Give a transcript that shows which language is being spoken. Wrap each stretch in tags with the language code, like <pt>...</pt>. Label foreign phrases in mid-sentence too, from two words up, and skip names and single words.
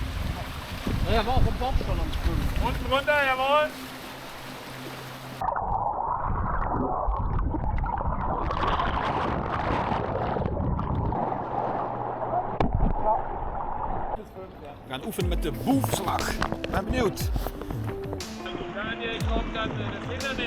<de>Ja, war auch vom Bauch schon am Schwimmen. Unten runter, jawohl.</de> <nl>We gaan oefenen met de boefslag. Ben benieuwd.</nl> <de>Daniel kommt dann das Hindernis.</de>